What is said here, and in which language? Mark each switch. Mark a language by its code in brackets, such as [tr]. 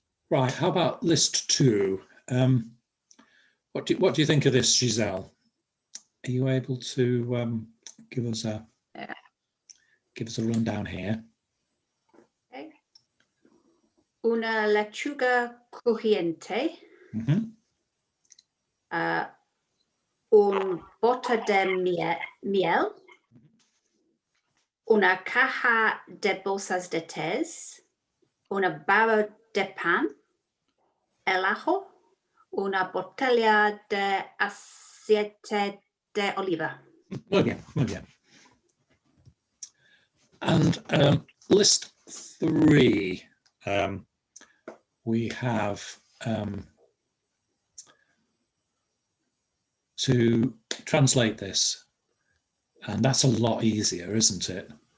[en] Right, how about list 2? What do you think of this, Giselle? Are you able to give us a rundown here? Okay. [es] Una lechuga crujiente, un bota de miel, una caja de bolsas de tés, una barra de pan, el ajo, una botella de aceite de oliva. Muy bien, muy bien. [en] And list 3, we have to translate this, and that's a lot easier, isn't it?